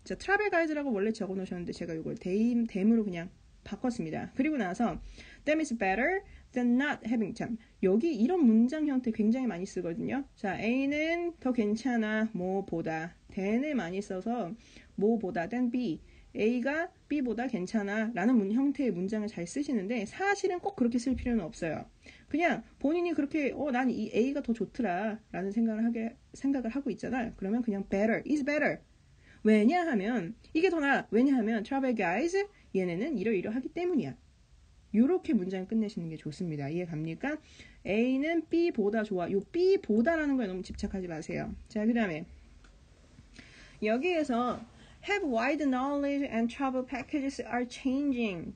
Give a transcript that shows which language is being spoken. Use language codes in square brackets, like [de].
[ko] 자, 트래블 가이드라고 원래 적어 놓으셨는데 제가 이걸 them으로 그냥 바꿨습니다. 그리고 나서 [en] them is better than not having. [ko] 참, 여기 이런 문장 형태 굉장히 많이 쓰거든요. 자, A는 더 괜찮아 뭐보다, than을 많이 써서 뭐보다 than B, A가 B보다 괜찮아 라는 형태의 문장을 잘 쓰시는데 사실은 꼭 그렇게 쓸 필요는 없어요. 그냥 본인이 그렇게 난 이 A가 더 좋더라 라는 생각을 하고 있잖아. 그러면 그냥 [en] better is better. [ko] 왜냐하면 이게 더 나아. 왜냐하면 travel guys 얘네는 이러이러하기 때문이야. 요렇게 문장 끝내시는 게 좋습니다. 이해 갑니까? A는 B보다 좋아. 요 B보다라는 거에 너무 집착하지 마세요. 자, 그 다음에 여기에서 [en] have wide knowledge and travel packages are changing.